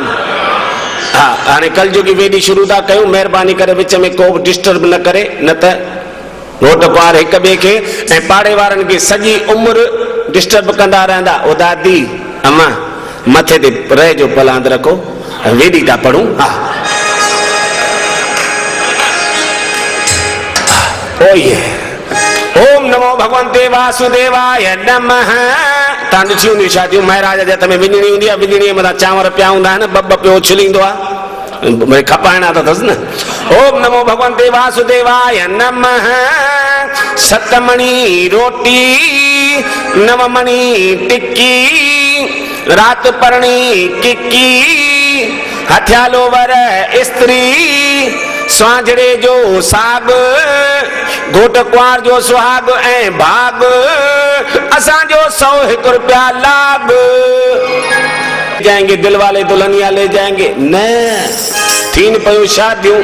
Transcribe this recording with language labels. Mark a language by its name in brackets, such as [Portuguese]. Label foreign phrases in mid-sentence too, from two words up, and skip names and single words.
[Sindhi] हा, हाणे कलयुगी वेॾी शुरू था कयूं, महिरबानी करे विच में को बि डिस्टर्ब न करे, न त घोट कुंवार हिक ॿिए खे ऐं पाड़े वारनि खे सॼी उमिरि डिस्टर्ब कंदा रहंदा। ओ दादी अम्मा मथे ते रहजो, पलांद रखो, वेॾी था पढ़ूं। हा, [Sanskrit] ओम नमो भगवंते वासुदेवाय नमः। [Sindhi] तव्हां ॾिठी हूंदी शादियूं, महाराज जे हथ में विञणी हूंदी आहे, विञणीअ मथां चांवर पिया हूंदा आहिनि, ॿ पियो उछलींदो आहे, भई खपाइणा त अथसि न। [Sanskrit] ओम नमो भगवंते वासुदेवाय नमः। [Sindhi] 7 मणी रोटी, 9 मणी टिक्की, रात परणी किक्की, हथियालो वर स्त्री, स्वांजड़े जो साग, घोट कुंवार जो सुहाग ऐं भाग, असांजो 101 रुपया लाग। [Hindi] जाएंगे दिल वाले दुल्हनिया ले जाएंगे, [Sindhi] न थीन पयूं शादियूं।